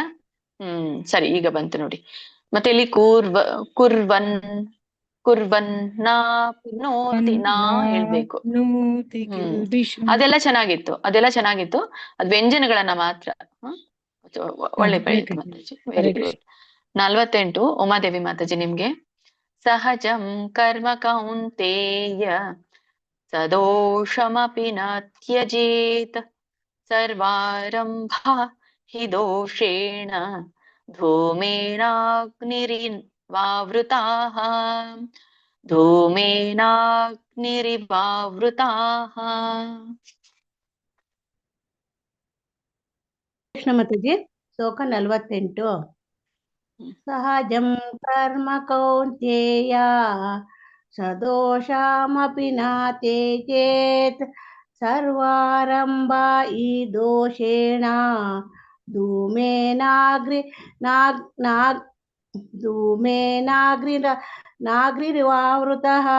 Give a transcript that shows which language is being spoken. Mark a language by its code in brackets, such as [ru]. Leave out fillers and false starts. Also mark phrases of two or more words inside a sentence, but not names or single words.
[kn] ಸರಿ, ಈಗ ಬಂತು ನೋಡಿ. ಮತ್ತೆ ಇಲ್ಲಿ ಕುರ್ವನ್ನಾಪ್ನೋತಿ ನಾ ಹೇಳ್ಬೇಕು. ಅದೆಲ್ಲ ಚೆನ್ನಾಗಿತ್ತು, ಅದ್ ವ್ಯಂಜನಗಳನ್ನ ಮಾತ್ರ. ಒಳ್ಳೆ ಪ್ರಯತ್ನ ಮಾತಾಜಿ, [en] very good. [kn] 48 ಉಮಾದೇವಿ ಮಾತಾಜಿ ನಿಮ್ಗೆ. [sa] ಸಹಜಂ ಕರ್ಮ ಕೌಂತೇಯ ಸದೋಷಮಪಿ ನ ತ್ಯಜೇತ್ ಸರ್ವಾರಂಭ ಹಿ ದೋಷೇಣ ಧೂಮೇನಾಗ್ನಿರಿವಾವೃತಾಃ [kn] ಕೃಷ್ಣ ಮಾತಾಜಿ. ಶ್ಲೋಕ 48. [sa] ಸಹಜಂ ಕರ್ಮ ಕೌಂತೇಯ ಸದೋಷಮಪಿ ನ ತ್ಯಜೇತ್ ಸರ್ವಾರಂಭಾ ಹಿ ದೋಷೇಣ ಧೂಮೇನಾಗ್ನಿರಿವಾವೃತಃ.